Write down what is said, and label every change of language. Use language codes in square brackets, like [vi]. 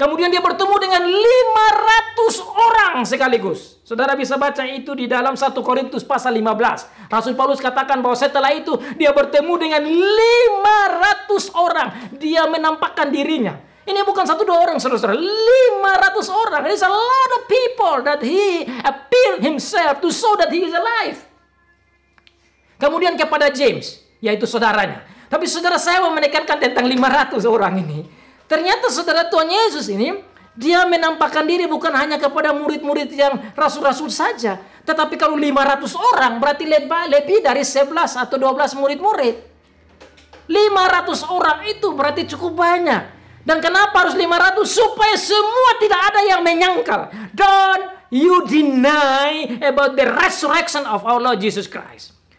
[id] Kemudian dia bertemu dengan 500 orang sekaligus. Saudara bisa baca itu di dalam 1 Korintus pasal 15. Rasul Paulus katakan bahwa setelah itu dia bertemu dengan 500 orang. Dia menampakkan dirinya. Ini bukan 1-2 orang, saudara-saudara. 500 orang. [en] There is a lot of people that he appeared himself to show that he is alive. [id] Kemudian kepada James, yaitu saudaranya. Tapi saudara, saya mau menekankan tentang 500 orang ini. Ternyata saudara, Tuhan Yesus ini, dia menampakkan diri bukan hanya kepada murid-murid yang rasul-rasul saja. Tetapi kalau 500 orang, berarti lebih dari 11 atau 12 murid-murid. 500 orang itu berarti cukup banyak. Dan kenapa harus 500? Supaya semua tidak ada yang menyangkal. [en] Don't you deny about the resurrection of our Lord Jesus Christ.